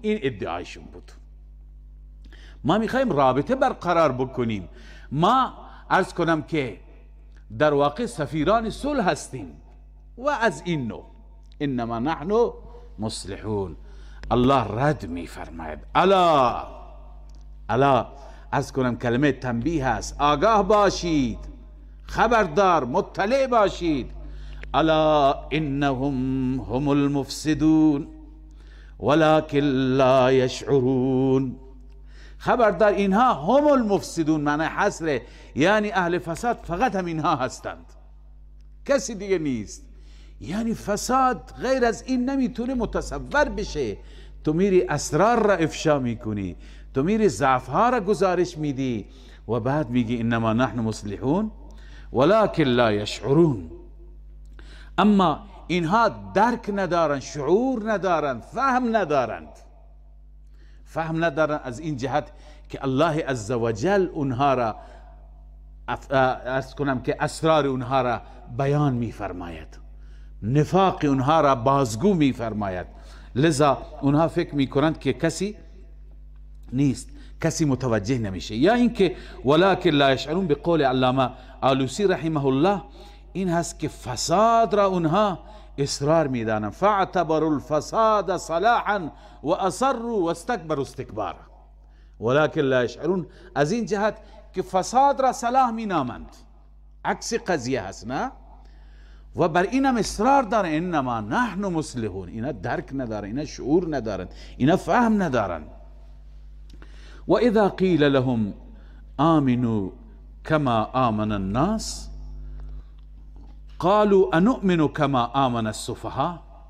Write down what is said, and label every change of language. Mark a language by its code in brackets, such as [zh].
[fa] این ادعایشون بود. ما میخواهیم رابطه برقرار بکنیم، ما عرض کنم که در واقع سفیران صلح هستیم و از این نوع. [ar] انما نحن مصلحون. [fa] الله رد میفرماید الا عرض کنم کلمه تنبیه هست، آگاه باشید، خبردار، مطلع باشید. [ar] الا انهم هم المفسدون ولكن لا يشعرون. [fa] خبردار اینها [ar] هم المفسدون، [fa] معنی حصره، یعنی اهل فساد فقط هم اینها هستند، کسی دیگه نیست. یعنی فساد غیر از این نمیتونه متصور بشه. تو میری اسرار را افشا میکنی، تو میری ضعف ها را گزارش میدی و بعد میگی [ar] انما نحن مصلحون ولكن لا يشعرون. [fa] اما اینها درک ندارن، شعور ندارن، فهم ندارند. فهم ندارن از این جهت که الله عزوجل اونها را ارز کنم که اسرار اونها را بیان میفرماید، نفاق اونها را بازگو میفرماید. لذا اونها فکر میکنند که کسی نیست، کسی متوجه نمیشه. یا اینکه [ar] ولكن لا يشعرون [fa] به قول علامه آلوسی رحمه الله این هست که فساد را اونها اصرار میدانند. [ar] فاعتبروا الفساد صلاحا و اصروا واستكبروا استكبارا ولكن لا يشعرون. [fa] از این جهت که فساد را صلاح مینامند، عکس قضیه هست نه، و بر اینم اصرار دارن. [ar] انما نحن مصلحون. [fa] اینا درک ندارن، اینا شعور ندارن، اینا فهم ندارن. [ar] و اذا قیل لهم آمنوا كما آمن الناس قالوا انؤمن كما آمن السفهاء.